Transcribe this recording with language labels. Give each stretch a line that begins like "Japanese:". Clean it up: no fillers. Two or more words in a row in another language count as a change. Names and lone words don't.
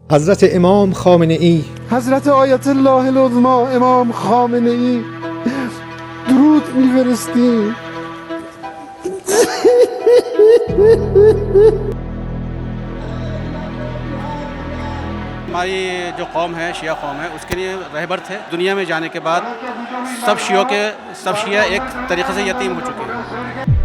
Persian: حضرت امام خامنه ای، حضرت آیت الله العظما امام خامنه ای درود میفرستیم.
Hindi: हमारी जो कौम है शिया कौम है उसके लिए रहबर थे। दुनिया में जाने के बाद सब शिया एक तरीक़े से यतीम हो चुके हैं।